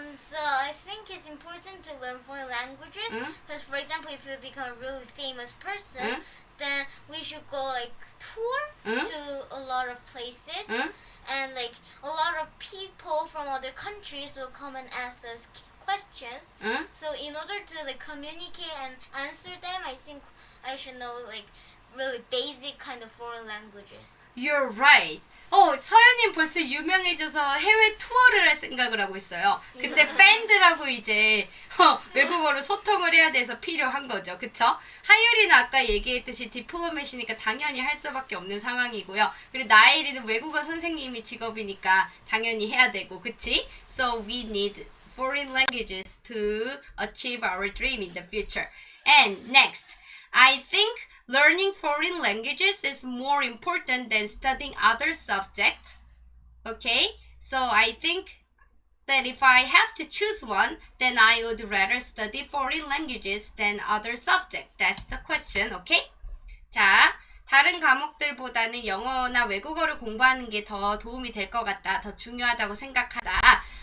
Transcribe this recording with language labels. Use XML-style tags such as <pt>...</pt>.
<en>So I think it's important to learn foreign languages because, for example, if you become a really famous person, then we should go like tour to a lot of places, and like a lot of people from other countries will come and ask us questions. So in order to like communicate and answer them, I think I should know like really basic kind of foreign languages. You're right.</en> <ko>서연님 벌써 유명해져서 해외 투어를 할 생각을 하고 있어요. 근데 밴드라고 이제 외국어로 소통을 해야 돼서 필요한 거죠. 그쵸? 하율이는 아까 얘기했듯이 디플로맷이니까 당연히 할 수밖에 없는 상황이고요. 그리고 나엘이는 외국어 선생님이 직업이니까 당연히 해야 되고, 그치?</ko> <en>So we need foreign languages to achieve our dream in the future. And next, I think learning foreign languages is more important than studying other subjects. Okay? So I think that if I have to choose one, then I would rather study foreign languages than other subjects. That's the question, okay?</en> <ko>자, 다른 과목들보다는 영어나 외국어를 공부하는 게 더 도움이 될 것 같다, 더 중요하다고 생각하다.</ko>